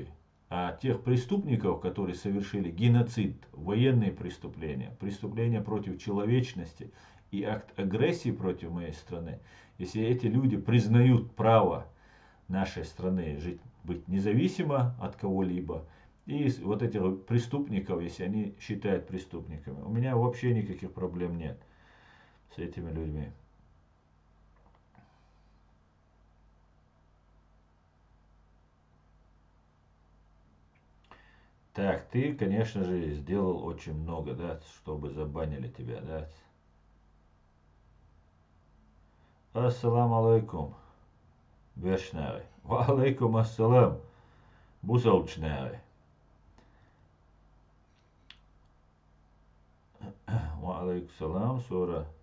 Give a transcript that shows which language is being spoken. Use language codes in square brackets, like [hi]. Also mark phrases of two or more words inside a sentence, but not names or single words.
[ru] А тех преступников, которые совершили геноцид, военные преступления, преступления против человечности и акт агрессии против моей страны, если эти люди признают право нашей страны жить, быть независимо от кого-либо, и вот этих преступников, если они считают преступниками, у меня вообще никаких проблем нет с этими людьми. Так, ты, конечно же, сделал очень много, да, чтобы забанили тебя, да. [ar] السلام عليكم, Бешнавый. وعليكم السلام, Бусалчнавый. وعليكم السلام, Сора.